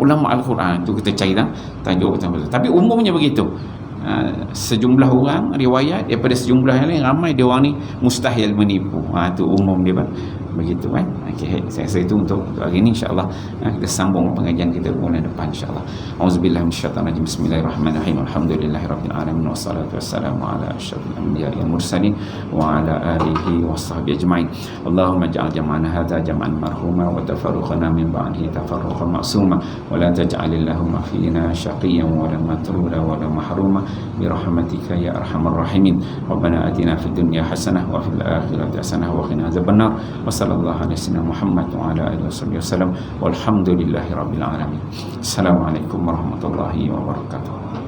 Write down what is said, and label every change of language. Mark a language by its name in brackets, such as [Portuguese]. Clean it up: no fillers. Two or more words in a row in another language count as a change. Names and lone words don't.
[Malay] Hadis ulama Al-Quran tu kita cari tajuk. Tapi umumnya begitu. sejumlah orang riwayat daripada sejumlah yang lain, ramai dia orang ni mustahil menipu. Itu umum dia begitu kan. Okey, saya rasa itu untuk hari ini, insya-Allah kita sambung pengajian kita bulan depan insya-Allah. [Arabic] أعوذ بالله من الشيطان الرجيم. بسم الله الرحمن الرحيم الحمد لله رب العالمين والصلاة والسلام على أشرف الأنبياء والمرسلين وعلى آله وصحبه أجمعين. اللهم اجعل جمعنا هذا جمعا مرحوما وتفرقنا من بعده تفرقا معصوما ولا تجعل اللهم فينا شقيا ولا مطرودا ولا محروما برحمتك يا أرحم الراحمين. ربنا آتنا في الدنيا حسنة وفي الآخرة حسنة وقنا عذاب النار. صلى الله عليه وسلم محمد وعلى آله وسلم والحمد لله رب العالمين. السلام عليكم ورحمة الله وبركاته.